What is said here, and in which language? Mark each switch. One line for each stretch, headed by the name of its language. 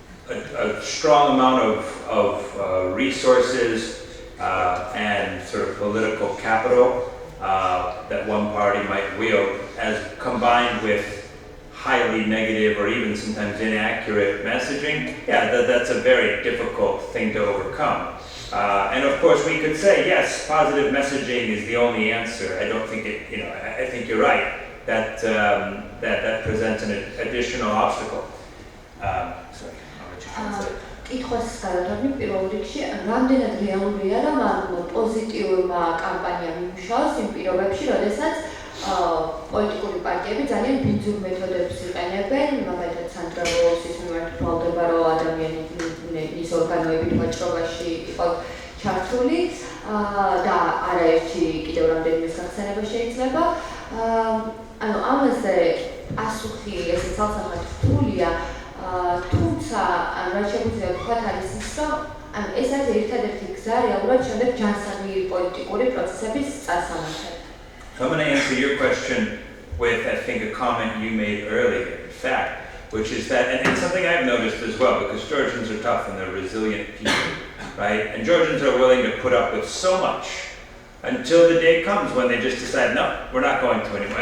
English: A strong amount of resources and sort of political capital that one party might wield, as combined with highly negative or even sometimes inaccurate messaging, that's a very difficult thing to overcome. And of course, we could say, yes, positive messaging is the only answer. I don't think it, I think you're right, that presents an additional obstacle. Sorry, I'll let you translate.
Georgian: კითხვის გადადარნი პირველ რიგში, რამდენად რეალურია, რომ პოზიტიურმა კამპანიამ იმუშაოს იმ პირობებში, როდესაც პოლიტიკური პარტიები ძალიან ბინძურ მეთოდებს იყენებენ, მაგალითად სანდრა ვილოსის მიმართ ბრალდება, რომ ადამიანის ორგანოებით ვაჭრობაში იყო ჩართული და არაერთი კიდევ რამდენიმე სახსენება შეიძლება. ანუ ამაზე პასუხი ესე ცალსახად რთულია, თუმცა რაც შეგვიძლია ვთქვათ არის ის, რომ ეს არის ერთადერთი გზა რეალურად შემდეგ ჯანსაღი პოლიტიკური პროცესების წასამართად.
English: So I'm going to answer your question with, I think, a comment you made earlier, in fact, which is that, and it's something I've noticed as well, because Georgians are tough and they're resilient people, right? And Georgians are willing to put up with so much until the day comes when they just decide, no, we're not going to anymore.